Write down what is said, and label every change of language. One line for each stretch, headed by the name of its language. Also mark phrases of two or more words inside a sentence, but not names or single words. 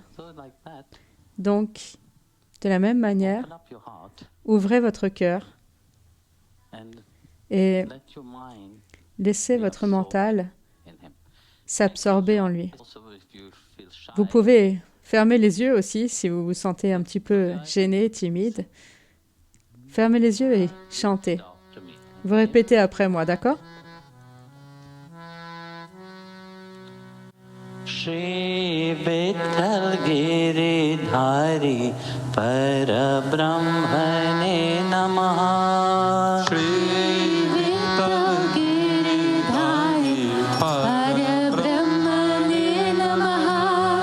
French: Donc, de la même manière, ouvrez votre cœur et laissez votre mental s'absorber en lui. Vous pouvez fermer les yeux aussi si vous vous sentez un petit peu gêné, timide. Fermez les yeux et chantez. Vous répétez après moi, d'accord?
Sanskrit: श्री विठ्ठल गिरिधारी परब्रह्मणे नमः. श्री विठ्ठल गिरिधारी परब्रह्मणे नमः.